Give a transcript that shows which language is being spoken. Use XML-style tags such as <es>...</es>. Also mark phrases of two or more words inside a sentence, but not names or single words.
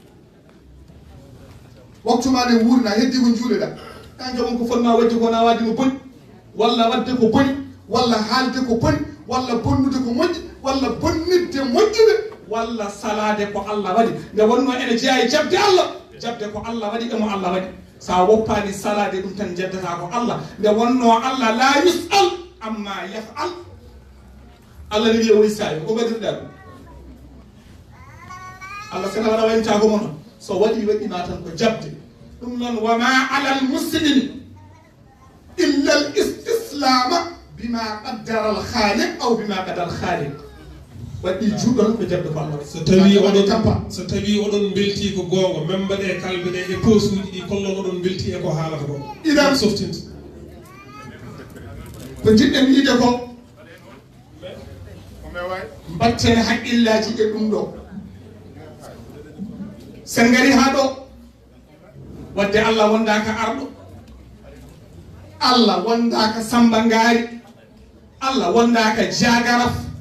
<ff>waktuma nde wurna heddi ko juuleɗa kanke on ko fotma wadde ko na wadde ko boni walla wadde ko boni walla haalde ko boni walla bonnude ko moƴƴi walla bonnidde moƴƴuɓe walla salade ko allah waɗi nde wonno ene jeeya e jabde allah jabde ko allah waɗi emo allah waɗi sa woppani salade ɗum tan jeddata ko allah nde wonno</ff> <ar>الله لا يسأل عما يفعل</ar> <ff>allah ne wiya woy sayo ko waɗirɗa ɗum allah sena waɗa wayntako mo noon so waɗi waɗima tan ko jabde ɗum noon</ff> <ar>وما على المسلم إلا الاستسلام بما قدر الخالق أو بما قدر الخالق</ar> <ff>waɗi juuɗon ko jabde ko allah so tawi oɗon belti ko gonga même mbaɗe kalbe ɗe e posuji ɗi kollon oɗon belti e ko haalata ko iɗan softinta ko jiɗɗen yiide ko mbatten haqqillaji e ɗum ɗo sen gari ha ɗo wadde allah wondaka arɗo allah wondaka samba ngaari allah wondaka jagaraf</ff>